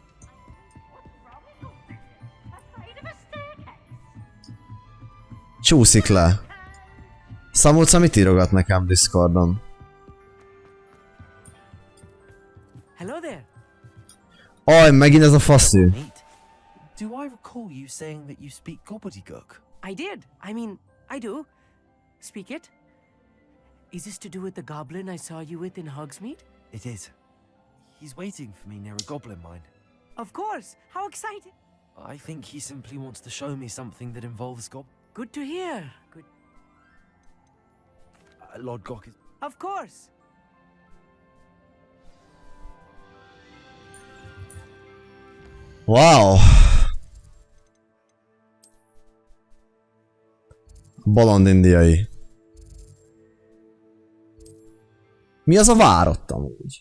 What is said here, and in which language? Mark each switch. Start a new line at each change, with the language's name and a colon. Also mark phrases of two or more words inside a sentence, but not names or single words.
Hungarian: Csúszik le. Szamulca mit írogat nekem Discordon?
English: Hello there.
Hungarian: Aj, megint ez a faszű.
English: Do I recall you saying that you speak gobbledygook? I did. I mean, I do. Speak it. Is this to do with the goblin I saw you with in Hogsmeade? It is. He's waiting for me near a goblin mine. Of course. How exciting. I think he simply wants to show me something that involves Good to hear. Good. Lord Gok is... Of course. Wow.
Hungarian: Bolond indiai. Mi az a vár ott amúgy?